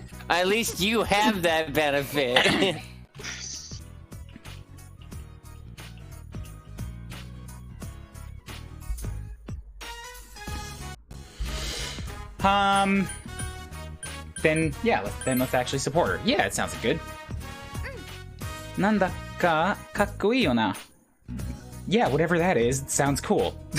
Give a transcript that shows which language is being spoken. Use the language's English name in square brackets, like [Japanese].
[English] At least you have that benefit. Then let's actually support her. Yeah, it sounds good. [Japanese] なんだかかっこいいよな. [English] Yeah, whatever that is, it sounds cool.